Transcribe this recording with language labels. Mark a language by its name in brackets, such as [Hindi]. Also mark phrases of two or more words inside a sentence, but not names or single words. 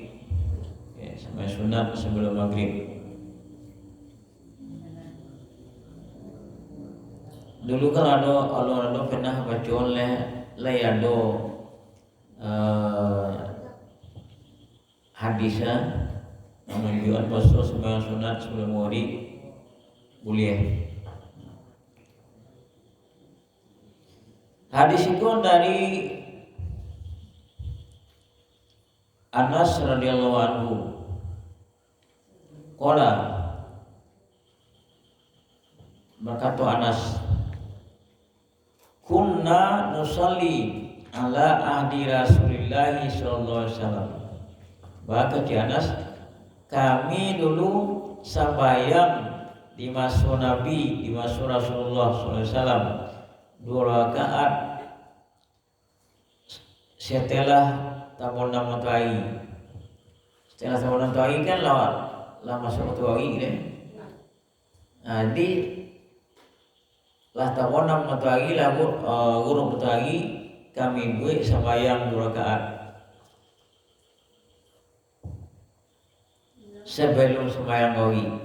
[Banjar] Ya, sembahyang sunat sebelum maghrib. Dulu kan ada pernah baca oleh ada hadisnya menunjukkan bahwa sembahyang sunat sebelum maghrib boleh. Hadis itu dari Anas [Arabic] رضي الله عنه. Qala, berkata Anas, كنا نصلي على عهد رسول الله صلى الله عليه وسلم. [Banjar] Berkata Anas, kami dulu sembahyang di masa Nabi, di masa Rasulullah [Arabic] صلى الله عليه وسلم [Banjar] 2 rakaat setelah tabunan matahari. Setelah tabunan matahari kan lah masuk matahari kan. Jadi lah tabunan matahari lah gurung matahari kami buat sembahyang 2 rakaat sebelum sembahyang gawi.